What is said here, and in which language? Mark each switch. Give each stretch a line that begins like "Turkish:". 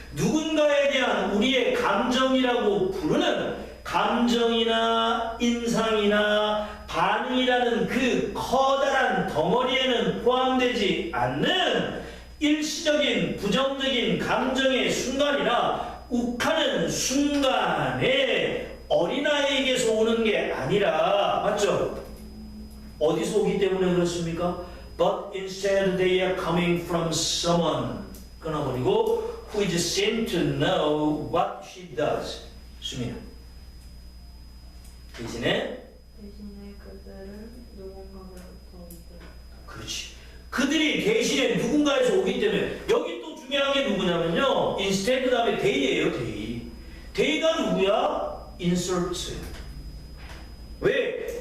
Korean: 누군가에 대한 우리의 감정이라고 부르는 감정이나 인상이나 반응이라는 그 커다란 덩어리에는 포함되지 않는 일시적인 부정적인 감정의 순간이나 욱하는 순간에 어린아이에게서 오는 게 아니라 맞죠? 어디서 오기 때문에 그렇습니까?
English: But instead they are coming from someone
Korean: 끊어버리고
English: who is seen to know what she does.
Korean: 수민아. 대신에 그들은 누군가로부터 오고 그렇지. 그들이 대신에 누군가에서 오기 때문에 여기 또 중요한 게 누구냐면요. instead 그 다음에 they예요. they가 누구야? inserts. 왜?